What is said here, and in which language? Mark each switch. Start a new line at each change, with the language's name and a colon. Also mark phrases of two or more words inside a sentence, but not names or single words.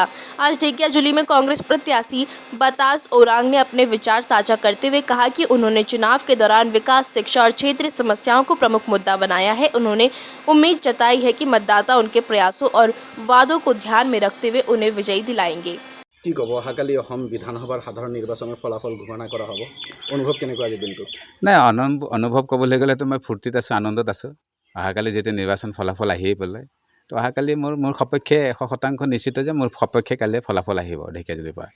Hindi: आज ढेकियाजुली में कांग्रेस प्रत्याशी बातास ओरांग ने अपने विचार साझा करते हुए कहा कि उन्होंने चुनाव के दौरान विकास, शिक्षा और क्षेत्रीय समस्याओं को प्रमुख मुद्दा बनाया है। उन्होंने उम्मीद जताई है कि मतदाता उनके प्रयासों और वादों को ध्यान में रखते हुए उन्हें विजयी दिलाएंगे।
Assamese: কি ক'ব অহাকালি অসম বিধানসভাৰ সাধাৰণ নিৰ্বাচনৰ ফলাফল ঘোষণা কৰা হ'ব অনুভৱ কেনেকুৱা আজি দিনটোত নাই অনুভৱ ক'বলৈ গ'লেতো মই ফূৰ্তিত আছোঁ, আনন্দত আছোঁ। অহাকালি যেতিয়া নিৰ্বাচন ফলাফল আহিয়ে পেলাই তো অহাকালি মোৰ সপক্ষে 100% নিশ্চিত যে মোৰ সপক্ষে কালি ফলাফল আহিব ঢেকিয়াজুলিৰ পৰা।